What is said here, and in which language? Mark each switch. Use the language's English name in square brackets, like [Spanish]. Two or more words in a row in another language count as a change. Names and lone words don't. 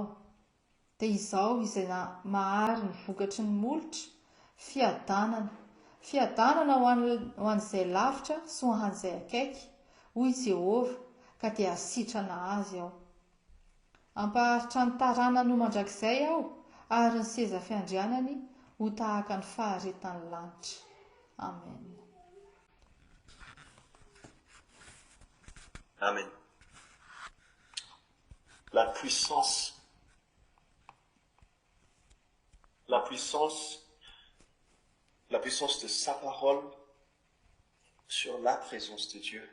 [Malagasy] Dia izao izay mahary ny vokatry ny molotra, fiadanana ho an'izay lavitra sy ho an'izay akaiky, hoy Jehova, ka dia hasitrana azy aho. Ampaharitra ny tarana no mandrakizay aho ary ny seza fiandrianany ho tahaka ny faharetan'ny lanitra. Amen. Amen. [French] La puissance de sa parole sur la présence de Dieu.